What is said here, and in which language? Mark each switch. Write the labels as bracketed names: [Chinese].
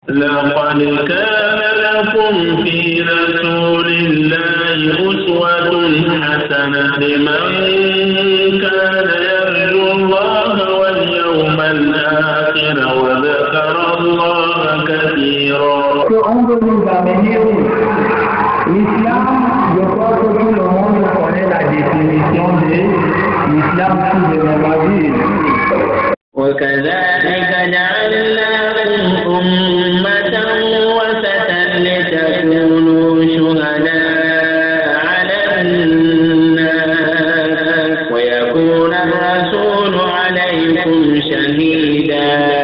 [Arabic] لقد كان لكم في رسول الله أسوة حسنة لمن كان يرجو الله واليوم الآخر وذكر الله كثيرا. [French] L'islam, je crois que tout le monde connaît la définition de l'islam sous le même. [Arabic] وكذلك جعلناكم أمة وسطا لتكونوا شهداء على الناس ويكون الرسول عليكم شهيدا